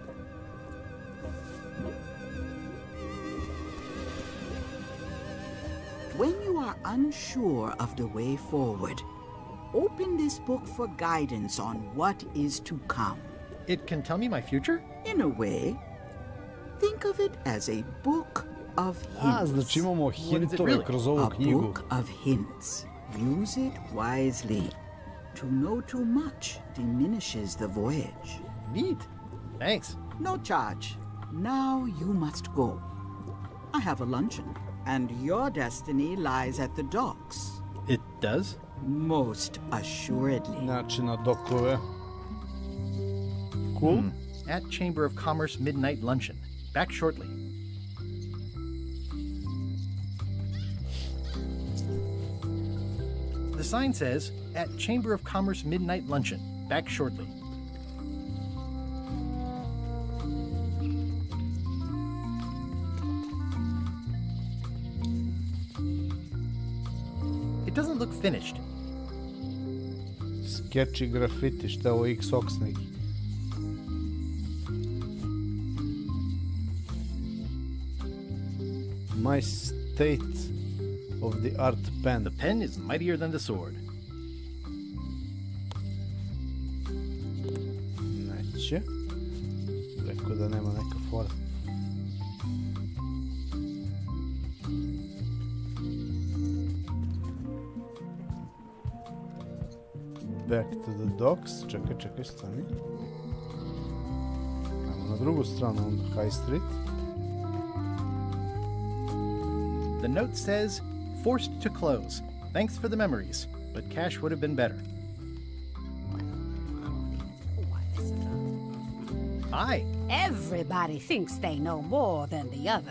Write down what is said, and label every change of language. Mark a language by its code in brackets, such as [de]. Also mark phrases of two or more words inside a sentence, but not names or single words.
[en] When you are unsure of the way forward, open this book for guidance on what is to come. It can tell me my future? In a way. Think of it as a book of hints. [bs] Znači imamo hintove kroz ovu knjigu. [en] A book of hints. Use it wisely. To know too much diminishes the voyage. Neat. Thanks. No charge. Now you must go. I have a luncheon, and your destiny lies at the docks. It does? Most assuredly. [bs] Znači na dokove. [en] Cool. At Chamber of Commerce Midnight Luncheon. Back shortly. The sign says, at Chamber of Commerce Midnight Luncheon. Back shortly. It doesn't look finished. Sketchy graffiti, [bs] šta je ovo X-Ox neki? [en] My state of the art pen. The pen is mightier than the sword. [bs] Neće. Rekao da nema neka fora. [en] Back to the docks. [bs] Čekaj, stani. Ajmo na drugu stranu, onda High Street. [en] The note says, forced to close. Thanks for the memories, but cash would have been better. Hi. Everybody thinks they know more than the other.